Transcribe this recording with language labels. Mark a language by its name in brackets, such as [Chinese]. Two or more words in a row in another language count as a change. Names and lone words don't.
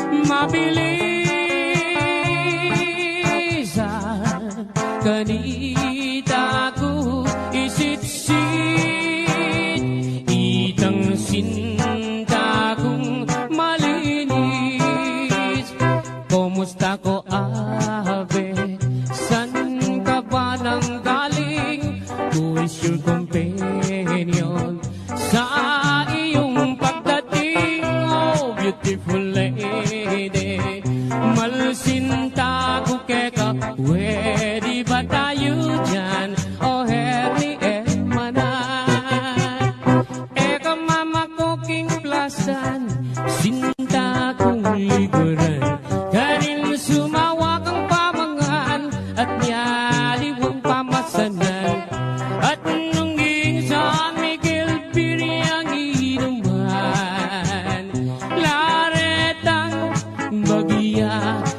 [Pampanga] mabilis, kanita ko isit-sit, itang sinta kong malinis, kumusta [Filipino] ko abe, san ka ba nang galing, [English] who is your companion, [Filipino] sa iyong pagdating, [English] oh beautiful lady, [Pampanga] malsinta ko keka, [Filipino] pwede ba tayo dyan, oh herni manan, [Pampanga] eka mama ko king plasan, sinta kong liguran, kanin sumawa kang pamangan, at nyaliwang pamasanan, at nung San Miguel Piriang inuman, laretang bagya